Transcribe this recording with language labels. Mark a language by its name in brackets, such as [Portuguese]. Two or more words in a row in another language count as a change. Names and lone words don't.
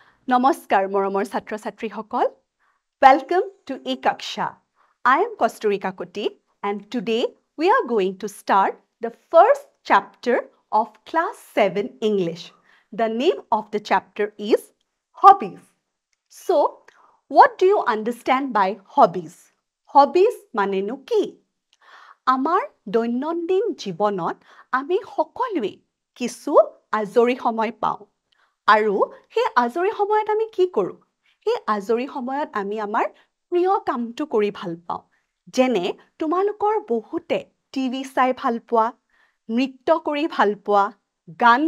[Assamese] নমস্কাৰ, মৰমৰ ছাত্ৰ ছাত্ৰী সকল. [English] Welcome to eKaksha. I am Kosturika Koti, and today we are going to start the first chapter of Class 7 English. The name of the chapter is Hobbies. So, what do you understand by hobbies? [Assamese] Hobbies মানেনো কি? আমাৰ দৈনন্দিন জীৱনত আমি সকলোৱে কিছু আজৰি সময় পাওঁ আৰু সেই আজৰি সময়ত আমি কি কৰোঁ সেই আজৰি সময়ত আমি আমাৰ প্ৰিয় কামটো কৰি ভাল পাওঁ যেনে তোমালোকৰ বহুতে টিভি চাই ভাল পোৱা নৃত্য কৰি ভাল পোৱা গান